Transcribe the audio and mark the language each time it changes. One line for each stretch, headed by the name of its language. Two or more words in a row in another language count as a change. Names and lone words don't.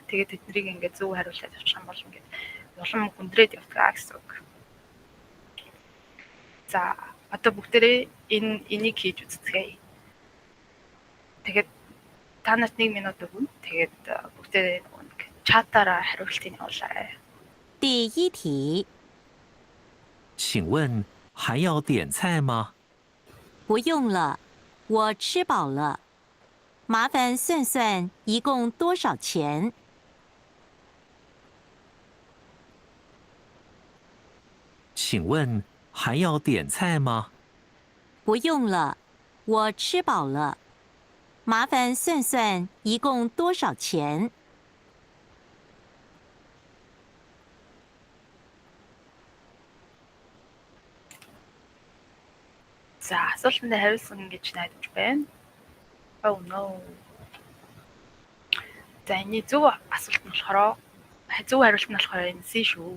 Mongolian: Тэгээд тэднийг ингээд зөв хариулаад явчих юм бол ингээд улам хүндрээд явдаг гэсэн үг. За одоо бүгдээрээ энийг хийж үзцгээе. Тэгээд та нарт 1 минут өгнө. Тэгээд бүгдээрээ чатаараа хариултыг явуулаарай.
Chinese: 第一题，请问还要点菜吗？不用了，我吃饱了。麻烦算算一共多少钱？请问还要点菜吗？不用了，我吃饱了。麻烦算算一共多少钱？
Mongolian: За асуултанд хариулсан гэж найдаж байна.
English: Oh no.
Mongolian: За энэ зөв асуулт нь болохоор зөв хариулт нь болохоор энэ C шүү.